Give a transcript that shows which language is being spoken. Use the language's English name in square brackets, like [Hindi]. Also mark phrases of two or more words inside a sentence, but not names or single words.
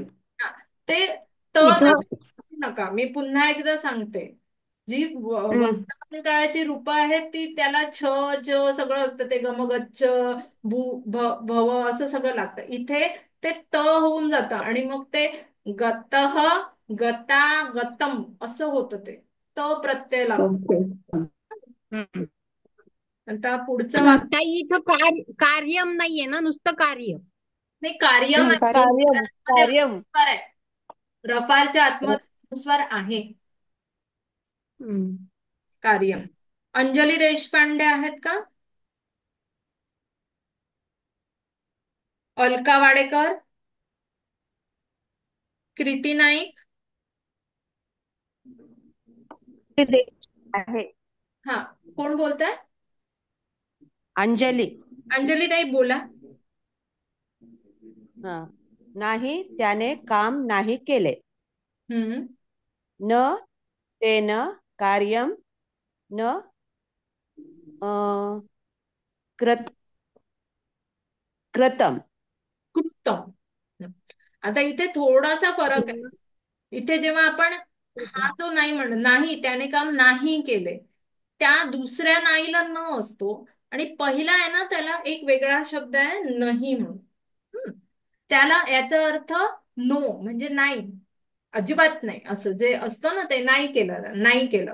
[Marathi] ते इथं नका, मी पुन्हा एकदा सांगते. जी वर्तमान काळाची रूपं आहेत ती त्याला छ ज सगळं असतं, ते [Sanskrit] गमगच्छ भव [Marathi] असं सगळं लागतं. इथे ते त होऊन जातं आणि मग ते [Sanskrit] गतः गता गतम [Marathi] असं होतं. ते त प्रत्यय लागतो. आता पुढचं वाक्य ताई इथं कार्यम नाहीये ना, नुसतं कार्य. नाही, कार्यम आहे. कार्यम मध्ये कार्यम अनुस्वार आहे. रफारच्या आतमध्ये अनुस्वार आहे. कार्यम. अंजली देशपांडे आहेत का? अलका वाडेकर, कृती नाईक. आहे. हा, कोण बोलताय? अंजली. अंजली ताई बोला. हा. नाही त्याने काम नाही केले. हम्म. [Sanskrit] न तेन कार्यम न कृतम. [Marathi] कृतम. आता इथे थोडासा फरक आहे. इथे जेव्हा आपण हा जो नाही नाही त्याने काम नाही केले, त्या दुसऱ्या नाहीला न असतो आणि पहिला आहे ना त्याला एक वेगळा शब्द आहे नाही म्हणून. त्याला याचा अर्थ नो म्हणजे नाही, अजिबात नाही असं जे असतं ना, ते नाही केलं नाही केलं.